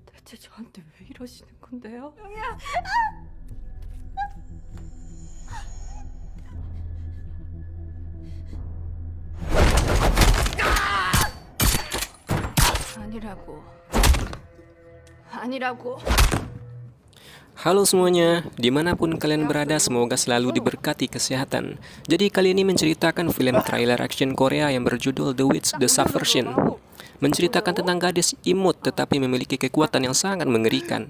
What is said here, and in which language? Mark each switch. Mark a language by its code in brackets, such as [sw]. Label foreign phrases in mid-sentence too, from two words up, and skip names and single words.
[ko] 대체 저한테 왜 이러시는 건데요? 아니라고. 아니라고. [id] Halo semuanya, dimanapun kalian berada semoga selalu diberkati kesehatan. Jadi kali ini menceritakan film trailer action Korea yang berjudul The Witch The Subversion. Menceritakan tentang gadis imut tetapi memiliki kekuatan yang sangat mengerikan.